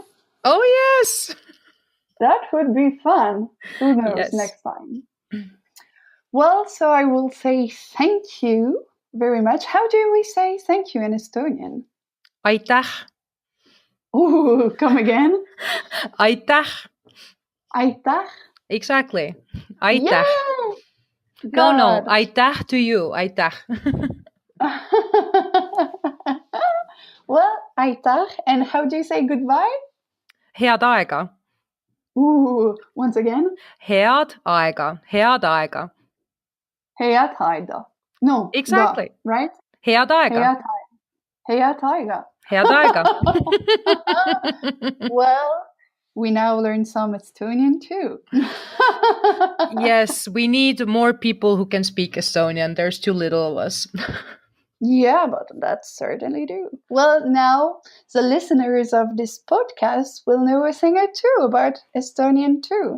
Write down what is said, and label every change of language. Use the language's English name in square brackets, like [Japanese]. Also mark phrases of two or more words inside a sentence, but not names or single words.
[English] Oh, yes. That would be fun. Who knows Yes. next time? Well, so I will say thank you very much. How do we say thank you in Estonian? Aitäh. Ooh, come again. Aitäh. Aitäh. Exactly. Aitäh. Yeah, No, God. aitäh to you. Aitäh. Well, aitäh. And how do you say goodbye? [Estonian] Head aega. [English] Ooh, once again. [Estonian] Head aega. Head aega. Head aega. [English] No, ga, Exactly. right? [Estonian] Head aega. Head aega. Head aega. [English] Well, we now learn some Estonian too. Yes, we need more people who can speak Estonian. There's too little of us. Yeah, but that certainly do. Well, now the listeners of this podcast will know a thing or two about Estonian too.